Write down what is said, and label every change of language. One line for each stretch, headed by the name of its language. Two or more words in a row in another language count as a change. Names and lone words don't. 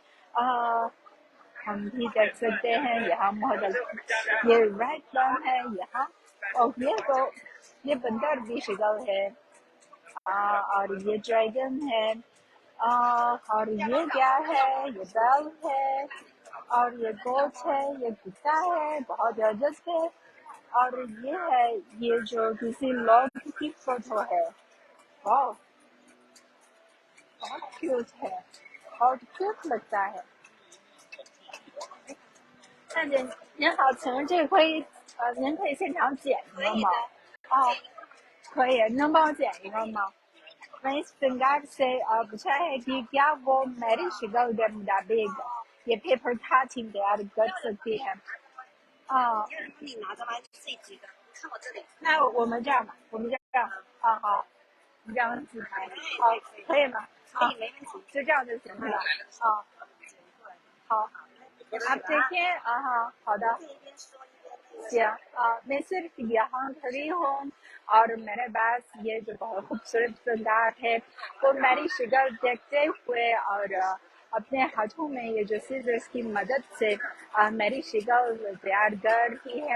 Urdu: ہم بھی دیکھ سکتے ہیں یہاں مختلف یہ ریڈ بن ہے یہاں، اور یہ بندر بھی شکل ہے، اور یہ ڈریگن ہے، اور یہ کیا ہے، یہ بیل ہے، اور یہ گوٹ ہے، یہ کتا ہے بہت زبردست ہے. اور یہ ہے یہ جو کسی لوگ کی فوٹو ہے. واو بہت کیوٹ ہے، بہت کیوٹ لگتا ہے.
Chinese: 那您好，请问这灰您可以现场剪一个吗？哦，可以，能帮我剪一个吗 ？
Urdu: میں اس فنگر سے پوچھا ہے کہ کیا وہ میری شکل کے مطابق یہ
English: paper cutting
Urdu: تیار کر سکتی ہے.
Chinese: 那我们这样吧，我们这样好，你这样自拍，好，可以吗？可以，没问题，就这样就行了。
Urdu: 好，آپ دیکھیں 好的 میں صرف یہاں کھڑی ہوں اور میرے پاس یہ جو بہت خوبصورت فنگار ہے وہ میری شکل دیکھتے ہوئے اور اپنے ہاتھوں میں یہ جو سیزرز کی مدد سے میری شکل تیار کر رہی ہے.